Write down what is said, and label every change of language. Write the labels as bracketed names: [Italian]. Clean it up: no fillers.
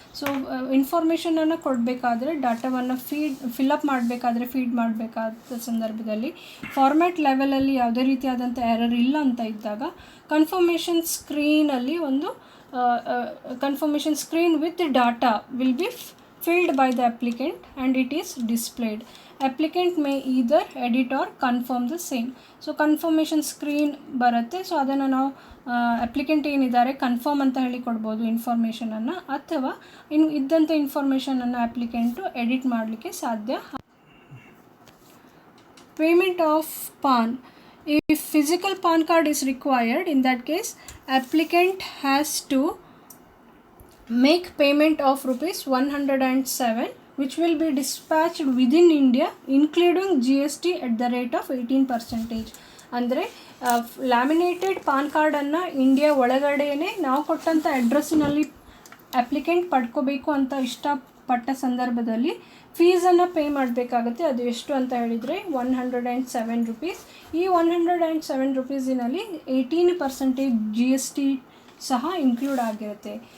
[Kannada] So ಇನ್ಫಾರ್ಮೇಷನನ್ನು ಕೊಡಬೇಕಾದ್ರೆ ಡಾಟಾವನ್ನು fill up ಮಾಡಬೇಕಾದ್ರೆ ಫೀಡ್ ಮಾಡಬೇಕಾದ ಸಂದರ್ಭದಲ್ಲಿ ಫಾರ್ಮ್ಯಾಟ್ ಲೆವೆಲಲ್ಲಿ ಯಾವುದೇ ರೀತಿಯಾದಂಥ ಎರರ್ ಇಲ್ಲ ಅಂತ ಇದ್ದಾಗ ಕನ್ಫರ್ಮೇಷನ್ ಸ್ಕ್ರೀನಲ್ಲಿ ಒಂದು [English] confirmation screen with the data will be filled by the applicant and it is displayed. Applicant may either edit or confirm the same. So confirmation screen [Kannada] ಬರುತ್ತೆ. ಸೊ ಅದನ್ನು ನಾವು ಅಪ್ಲಿಕೆಂಟ್ ಏನಿದ್ದಾರೆ ಕನ್ಫರ್ಮ್ ಅಂತ ಹೇಳಿ ಕೊಡ್ಬೋದು ಇನ್ಫಾರ್ಮೇಷನನ್ನು, ಅಥವಾ ಇದ್ದಂಥ ಇನ್ಫಾರ್ಮೇಷನನ್ನು ಅಪ್ಲಿಕೆಂಟು ಎಡಿಟ್ ಮಾಡಲಿಕ್ಕೆ ಸಾಧ್ಯ. [English] Payment of PAN. If physical PAN card is required, in that case applicant has to make payment of rupees 107 which will be dispatched within India including GST at the rate of 18%. [Kannada] ಅಂದರೆ laminated PAN ಕಾರ್ಡನ್ನು India ಒಳಗಡೆಯೇ ನಾವು ಕೊಟ್ಟಂಥ ಅಡ್ರೆಸ್ಸಿನಲ್ಲಿ applicant ಪಡ್ಕೋಬೇಕು ಅಂತ ಇಷ್ಟಪಟ್ಟ ಸಂದರ್ಭದಲ್ಲಿ ಫೀಸನ್ನು pay ಮಾಡಬೇಕಾಗುತ್ತೆ. ಅದು ಎಷ್ಟು ಅಂತ ಹೇಳಿದರೆ 107 ರೂಪೀಸ್. ಈ 107 ರೂಪೀಸಿನಲ್ಲಿ 18% GST ಸಹ ಇನ್ಕ್ಲೂಡ್ ಆಗಿರುತ್ತೆ.